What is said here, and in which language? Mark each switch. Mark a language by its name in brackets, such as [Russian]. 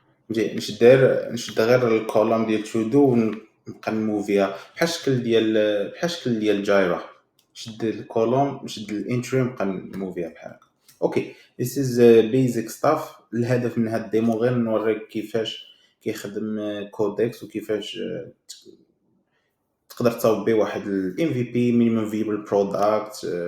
[Arabic] نشد غير الكولوم ديال to do نبقى نموفيها بحال الشكل ديال جايرا، نشد الكولوم نشد الانتري نبقى نموفيها بحال هكا. [English] Okay this is basic stuff. [Arabic] الهدف من هاد الديمو غير نوريك كيفاش كيخدم كودكس وكيفاش تقدر تصاوب به واحد ال MVP minimum viable product.